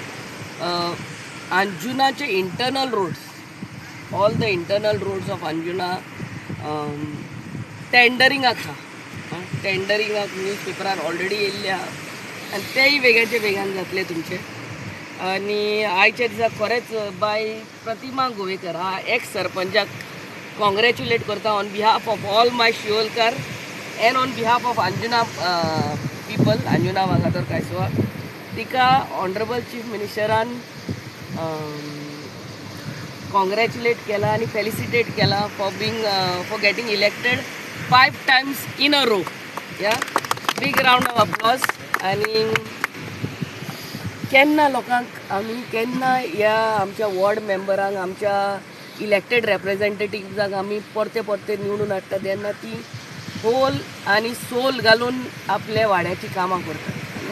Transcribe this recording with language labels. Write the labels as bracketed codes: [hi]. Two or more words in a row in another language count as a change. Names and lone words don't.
[en] अंजुनाचे internal roads, all the internal roads of अंजुना [kok] टेंडरिंगाक आहा. टेंडरिंगाक न्यूज पेपरार ऑलरेडी येयल्ले आहा आनी तेय बेगाचे बेगान जातले तुमचे. आनी आयच्या दिसा खरेंच बाय प्रतिमा गोवेकर हा एक्स सरपंचाक कॉंग्रॅच्युलेट करता [en] on behalf of all my Shivolkar and on behalf of Anjuna people, [kok] अंजुना वागातोर कांयसोवा. तिका ऑनरेबल चीफ मिनिस्टरान कॉंग्रॅच्युलेट केला आनी फेलिसिटेट केला [en] for getting elected 5 times in a row. Ya big round of applause. [kok] आनी केन्ना लोकांक आमी केन्ना ह्या आमच्या वॉर्ड मेंबरांक, आमच्या इलेक्टेड रेप्रेझेंटेटिव्जांक आमी परते परते निवडून हाडटा तेन्ना ती होल आनी सोल घालून आपल्या वाड्याची कामां करतात.